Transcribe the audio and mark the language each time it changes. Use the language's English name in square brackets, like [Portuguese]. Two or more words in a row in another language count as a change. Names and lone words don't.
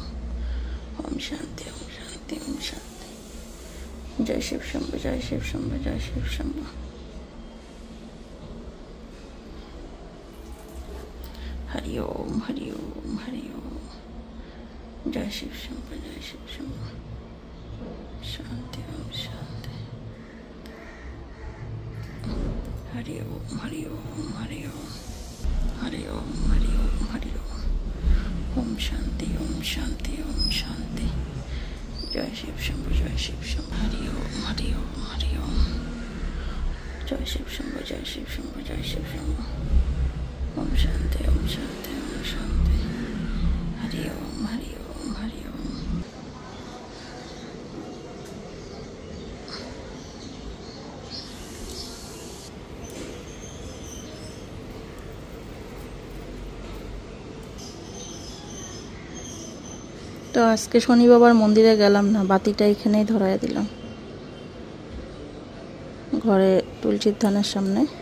[Hindi] ओम शांति ओम शांति ओम शांति। जय शिव शंभु जय शिव शंभु जय शिव शंभु। हरि ओम हरि ओम हरि ओम। जय शिव शंभु जय शिव शंभु। शांति ओम शांति। हरि ओम हरि ओम हरि ओम हरि ओम हरि ओम हरि ओम। ओम शांति ओम शांति ओम शांति। जय शिव शंभु जय शिव शंभु। हरि ओम हरि ओम हरि ओम। जय शिव शंभु जय शिव शंभु जय शिव शंभु। ओम शांति ओम शांति ओम शांति। हरि ओम हरि ओम हरि ओम। [Bangla] তো আজকে শনি বাবার মন্দিরে গেলাম না, বাতিটা এখানেই ধরায় দিলাম ঘরে তুলসীর ধানের সামনে।